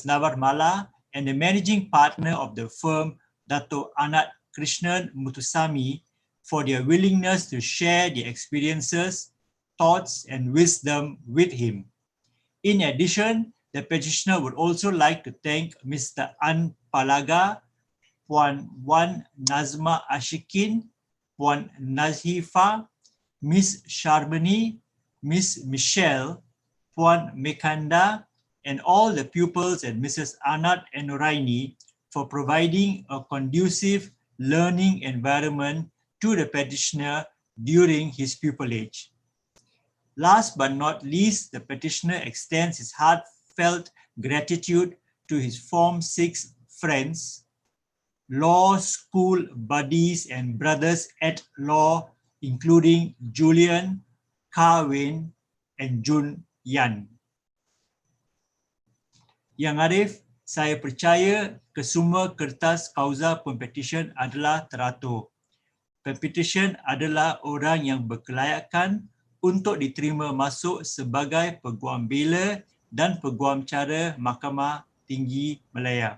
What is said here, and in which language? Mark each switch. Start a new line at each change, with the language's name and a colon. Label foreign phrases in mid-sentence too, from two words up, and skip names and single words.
English: Navarmala, and the managing partner of the firm, Dato Anat Krishnan Muthusamy, for their willingness to share their experiences, thoughts, and wisdom with him. In addition, the petitioner would also like to thank Mr. An Palaga Puan Wan Nazma Ashikin, Puan Nazifa, Miss Sharbani, Miss Michelle, Puan Mekanda, and all the pupils and Mrs. Anat and Nuraini for providing a conducive learning environment to the petitioner during his pupillage. Last but not least, the petitioner extends his heartfelt gratitude to his Form 6 friends, law school buddies and brothers at law, including Julian, Karwin, and Jun Yan.
Malay: Yang Arif, saya percaya kesemua kertas kauza pempetisyen adalah teratur. Pempetisyen adalah orang yang berkelayakan untuk diterima masuk sebagai Peguam Bela dan Peguam Cara Mahkamah Tinggi Malaya.